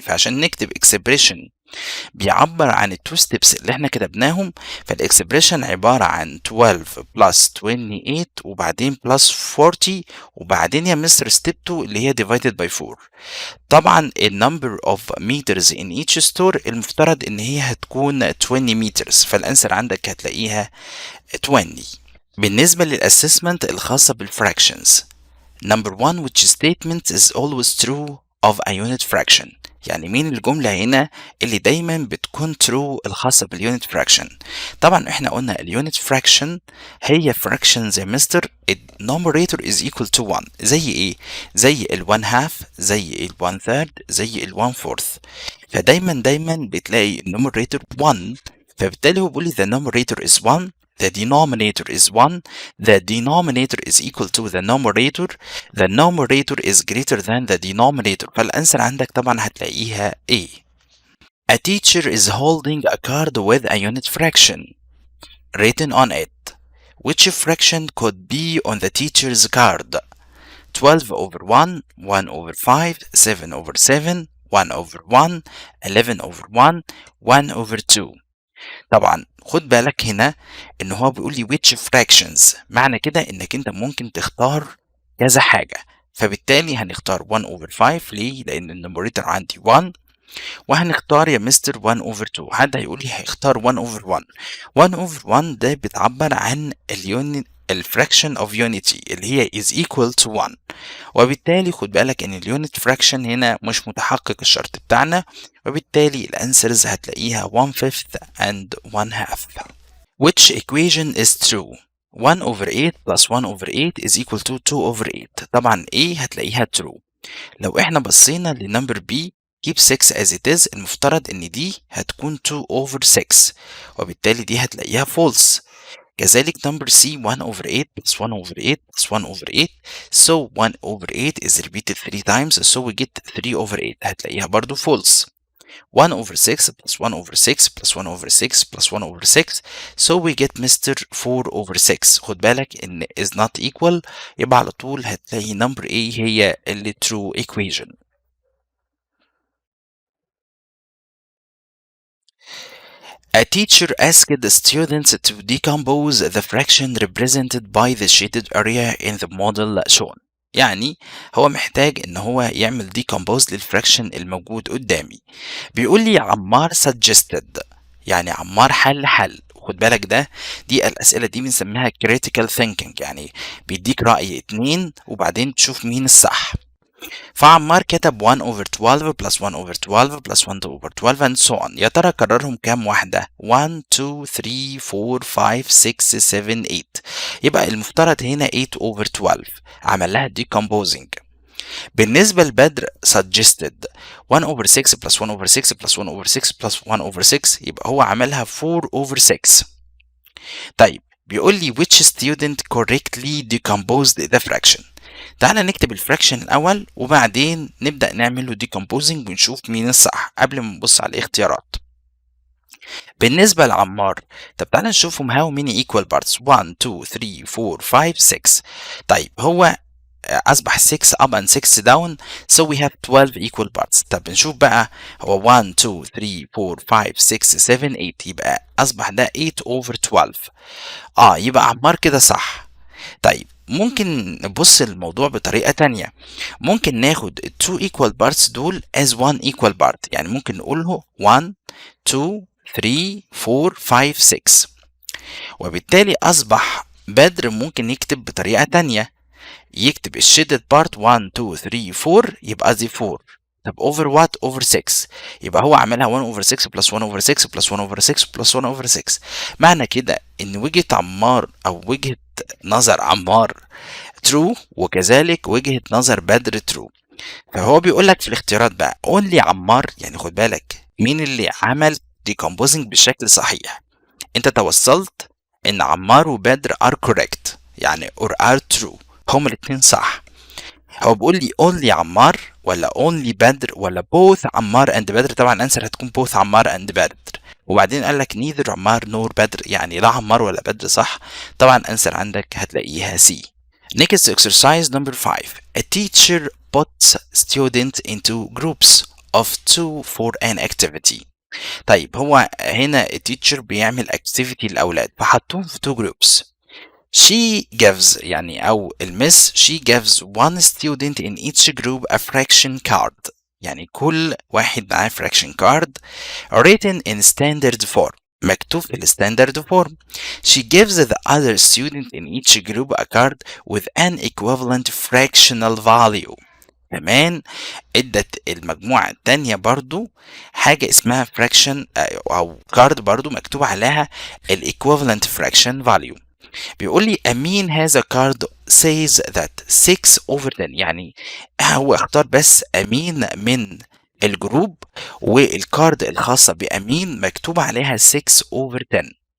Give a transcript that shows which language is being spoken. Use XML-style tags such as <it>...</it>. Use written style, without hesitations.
<ar>فعشان نكتب اكسبريشن بيعبر عن التو ستيبس اللي احنا كتبناهم، فالاكسبريشن عبارة عن 12 بلس 28 وبعدين بلس 40 وبعدين يا مستر ستيب 2 اللي هي</ar> <en>divided by 4.</en> <ar>طبعا النمبر اوف</ar> <en>meters in each store</en> <ar>المفترض ان هي هتكون 20 meters، فالانسر عندك هتلاقيها 20. بالنسبة للأسسمنت الخاصة بالفراكشنز</ar> <en>number 1 which statement is always true of a unit fraction.</en> <ar>يعني مين الجملة هنا اللي دايما بتكون true الخاصة بالunit fraction؟ طبعا احنا قلنا الunit fraction هي fraction زي مستر</ar> <en>numerator is equal to 1.</en> <ar>زي ايه؟ زي ال 1 half، زي ال 1 third، زي ال 1 fourth. فدايما بتلاقي</ar> <en>numerator 1،</en> <ar>فبالتالي هو بيقول لي</ar> <en>the numerator is 1، the denominator is 1, the denominator is equal to the numerator is greater than the denominator.</en> <ar>فالأنسر عندك طبعا هتلاقيها A.</ar> <en>A teacher is holding a card with a unit fraction written on it. Which fraction could be on the teacher's card? 12 over 1, 1 over 5, 7 over 7, 1 over 1, 11 over 1, 1 over 2.</en> <ar>طبعا خد بالك هنا ان هو بيقول لي</ar> <en>which fractions،</en> <ar>معنى كده انك انت ممكن تختار كذا حاجة، فبالتالي هنختار 1 over 5. ليه؟ لان النوميريتور عندي 1، وهنختار يا مستر 1 over 2. حد هيقول لي هيختار 1 over 1. 1 over 1 ده بتعبر عن الفراكشن of unity اللي هي</ar> <en>is equal to 1،</en> <ar>وبالتالي خد بالك ان اليونت فراكشن هنا مش متحقق الشرط بتاعنا، وبالتالي الانسرز هتلاقيها 1/5 and 1/2.</ar> <en>Which equation is true? 1 over 8 plus 1 over 8 is equal to 2 over 8.</en> <ar>طبعا A هتلاقيها true. لو احنا بصينا لنمبر B</ar> <en>keep 6 as it is،</en> <ar>المفترض ان دي هتكون 2 over 6 وبالتالي دي هتلاقيها false. كذلك</ar> <en>number C 1 over 8 plus 1 over 8 plus 1 over 8، so 1 over 8 is repeated 3 times so we get 3 over 8</en> <ar>هتلاقيها برضو false.</ar> <en>1 over 6 plus 1 over 6 plus 1 over 6 plus 1 over 6. So we get Mr. 4 over 6.</en> <ar>خد بالك إن</ar> <en>is not equal،</en> <ar>يبقى على طول هتلاقي number A هي اللي true equation.</ar> <en>A teacher asked the students to decompose the fraction represented by the shaded area in the model shown.</en> <ar>يعني هو محتاج ان هو يعمل decompose للفراكشن الموجود قدامي. بيقول لي عمار suggested، يعني عمار حل. خد بالك دي الأسئلة دي بنسميها critical thinking، يعني بيديك رأي اتنين وبعدين تشوف مين الصح. فعمار كتب 1 over 12 plus 1 over 12 plus 1 over 12</ar> <en>and so on.</en> <ar>يا ترى كررهم كام واحدة؟ 1 2 3 4 5 6 7 8. يبقى المفترض هنا 8 over 12. عمل لها decomposing. بالنسبة لبدر suggested 1 over 6 plus 1 over 6 plus 1 over 6 plus 1 over 6، يبقى هو عملها 4 over 6. طيب بيقول لي</ar> <en>which student correctly decomposed the fraction.</en> <ar>تعالى نكتب الفراكشن الأول وبعدين نبدأ نعمله decomposing ونشوف مين الصح قبل ما نبص على الاختيارات. بالنسبة لعمار، طب تعالى نشوفهم</ar> <en>how many equal parts.</en> <ar>1 2 3 4 5 6. طيب هو أصبح</ar> <en>6 up and 6 down so we have 12 equal parts.</en> <ar>طب نشوف بقى هو 1 2 3 4 5 6 7 8، يبقى أصبح ده 8 over 12. يبقى عمار كده صح. طيب ممكن نبص الموضوع بطريقة تانية، ممكن ناخد</ar> <en>2 equal parts</en> <ar>دول</ar> <en>as 1 equal part،</en> <ar>يعني ممكن نقوله 1 2 3 4 5 6. وبالتالي أصبح بدر ممكن يكتب بطريقة تانية، يكتب الشيدد بارت 1 2 3 4، يبقى دي 4. طب over what؟ over 6. يبقى هو عملها 1 over 6 plus 1 over 6 plus 1 over 6 plus 1 over 6. معنى كده ان وجهة عمار او وجهة نظر عمار true، وكذلك وجهة نظر بدر true. فهو بيقول لك في الاختيارات بقى only عمار، يعني خد بالك مين اللي عمل decomposing بالشكل صحيح. انت توصلت ان عمار وبدر</ar> <en>are correct،</en> <ar>يعني</ar> <en>or are true،</en> <ar>هما الاتنين صح. هو بيقول لي only عمار ولا only بدر ولا both عمار and بدر. طبعا الانسر هتكون both عمار and بدر. وبعدين قال لك neither عمار nor بدر، يعني لا عمار ولا بدر صح. طبعا الانسر عندك هتلاقيها C.</ar> <en>Next exercise number 5. A teacher puts students into groups of 2 for an activity.</en> <ar>طيب هو هنا التيتشر بيعمل activity للأولاد فحطوهم في 2 groups.</ar> <en>She gives،</en> <ar>يعني أو المس</ar> <en>she gives one student in each group a fraction card،</en> <ar>يعني كل واحد معاه</ar> <en>fraction card written in standard form،</en> <ar>مكتوب في الستاندرد</ar> <en>form. She gives the other student in each group a card with an equivalent fractional value.</en> <ar>كمان ادت المجموعة التانية برضو حاجة اسمها fraction أو card برضو مكتوب عليها ال equivalent fraction value. بيقول لي أمين هذا</ar> <en>card says that 6 over 10،</en> <ar>يعني هو اختار بس أمين من الجروب والكارد الخاصة بأمين مكتوب عليها 6 over 10.</ar>